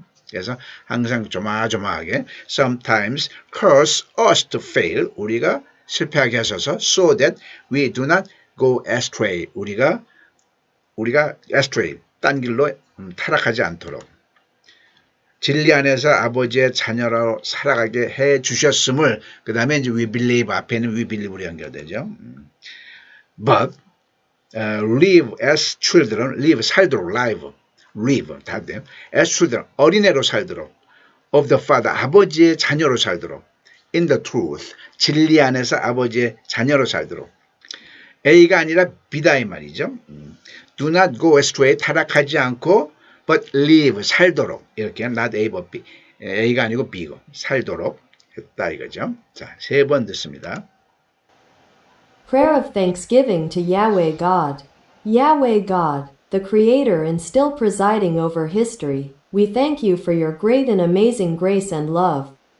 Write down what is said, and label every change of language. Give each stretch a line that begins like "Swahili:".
Korean: 그래서 항상 조마조마하게
English: sometimes cause us to fail
Korean: 우리가 실패하게 하셔서
English: so that we do not go astray
Korean: 우리가 astray 딴 길로 타락하지 않도록 진리 안에서 아버지의 자녀로 살아가게 해 주셨음을 그 다음에 이제 we believe 앞에는 we believe로 연결되죠.
English: But live as children, live 살도록 live 다 돼요.
Korean: as children 어린애로 살도록
English: of the Father
Korean: 아버지의 자녀로 살도록
English: in the truth
Korean: 진리 안에서 아버지의 자녀로 살도록 A가 아니라 B다 이 말이죠.
English: Do not go astray
Korean: 타락하지 않고
English: but live
Korean: 살도록 이렇게 not A but B A가 아니고 B고 살도록 했다 이거죠. 자, 3번 듣습니다.
English: Prayer of thanksgiving to Yahweh God. Yahweh God, the Creator and still presiding over history, we thank you for your great and amazing grace and love.